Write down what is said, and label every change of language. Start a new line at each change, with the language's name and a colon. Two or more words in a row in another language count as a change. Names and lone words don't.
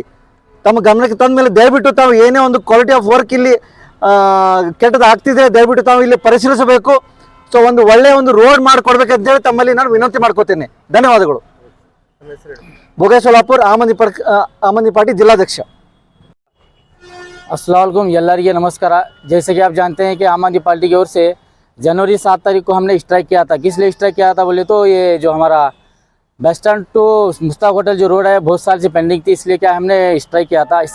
Kannada: ತಮ್ಮ ಗಮನಕ್ಕೆ ತಂದ ಮೇಲೆ ದಯವಿಟ್ಟು ತಾವು ಏನೇ ಒಂದು
English: quality of work
Kannada: ಇಲ್ಲಿ ಕೆಟ್ಟದ್ದು ಆಗ್ತಿದೆ ದಯವಿಟ್ಟು ತಾವು ಇಲ್ಲಿ ಪರಿಶೀಲಿಸಬೇಕು. ಸೊ ಒಂದು ಒಳ್ಳೆಯ ಒಂದು ರೋಡ್ ಮಾಡಿಕೊಡ್ಬೇಕಂತೇಳಿ ತಮ್ಮಲ್ಲಿ ನಾನು ವಿನಂತಿ ಮಾಡ್ಕೋತೇನೆ. ಧನ್ಯವಾದಗಳು. ಭೋಗೇಶ್ ಸೋಲಾಪುರ್ ಆಮ್ ಆದ್ಮಿ ಪಾರ್ಟಿ जिलाध्यक्ष।
Arabic: السلام عليكم
Hindi: ಎಲ್ಲರಿಗೆ नमस्कार। जैसे कि आप जानते हैं कि आम आदमी पार्टी की ओर से जनवरी 7 तारीख को हमने स्ट्राइक किया था। किस लिए स्ट्राइक किया था बोले तो ये जो हमारा
English: bus stand to
Hindi: मुश्ताक होटल जो रोड है बहुत साल से पेंडिंग थी, इसलिए क्या हमने स्ट्राइक किया था।